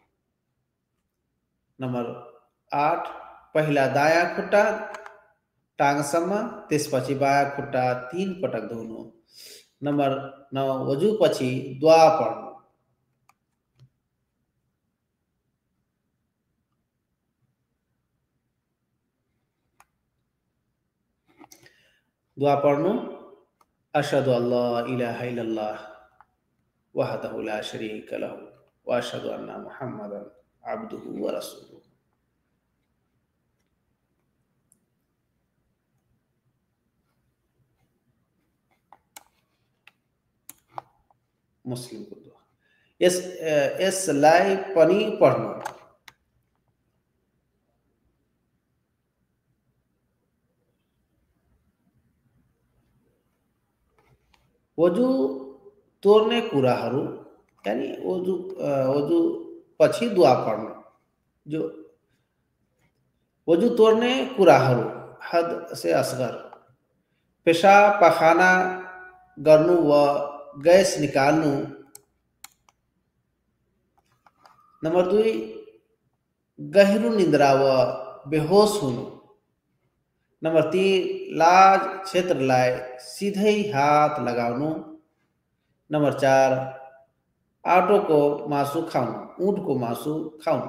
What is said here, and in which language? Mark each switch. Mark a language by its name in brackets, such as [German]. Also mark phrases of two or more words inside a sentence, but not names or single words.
[Nepali] नंबर 8, पहिला दायाँ खुट्टा टाङसम्म, त्यसपछि बायाँ खुट्टा 3 पटक धुनु। नंबर 9, वजूपछि दुआ पढ्नु। दुआ पढ्नु, [Arabic] أشهد أن لا إله إلا الله وحده لا شريك له وأشهد أن محمدا عبده ورسوله. [Nepali] मुस्लिमको दुआ। यसलाई पनि पढ्नु। वजू तोड्ने कुराहरू, यानी वजू पछि दुआ पढ्नु। जो वजू तोड्ने कुराहरू, हद से असगर, पेशाब पखाना गर्नु व गैस निकाल्नु। नंबर 2, गहिरो निद्रा व बेहोस हुनु। नंबर 3, लाज क्षेत्रलाई सिधै हात लगाउनु। नंबर 4, आटोको मासु खाउनु, ऊँटको मासु खाउनु।